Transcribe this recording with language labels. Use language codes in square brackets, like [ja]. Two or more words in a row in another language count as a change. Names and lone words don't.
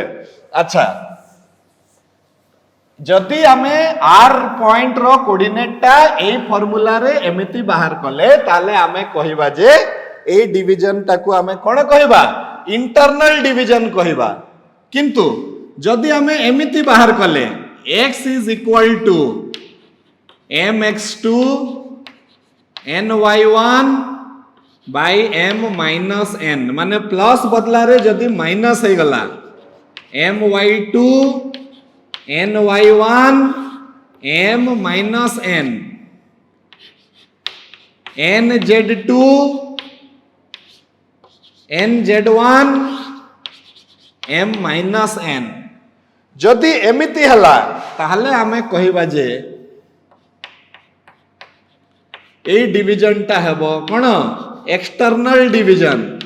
[or] ଆଚ୍ଛା ଯଦି ଆମେ ଆର ପଏଣ୍ଟ ର କୋଅର୍ଡିନେଟ ଟା ଏ ଫର୍ମୁଲା ରେ ଏମିତି ବାହାର କଲେ ତାହାଲେ ଆମେ କହିବା ଯେ ଏ ଡିଭିଜନ ଟାକୁ ଆମେ କଣ କହିବା [en] internal division [or] कहिबा। କିନ୍ତୁ ଯଦି ଆମେ ଏମିତି ବାହାର କଲେ [en] x is equal to mx2 ny1 by m minus n [or] ମାନେ ପ୍ଲସ ବଦଳା ରେ ଯଦି ମାଇନସ ହେ ଗଲା my2 [en] ny1 m minus n nz2 nz1 m minus n [or] ଯଦି ଏମିତି ହେଲା ତାହାଲେ ଆମେ କହିବା ଯେ ଏ ଡିଭିଜନ ଟା ହେବ କଣ [en] external division.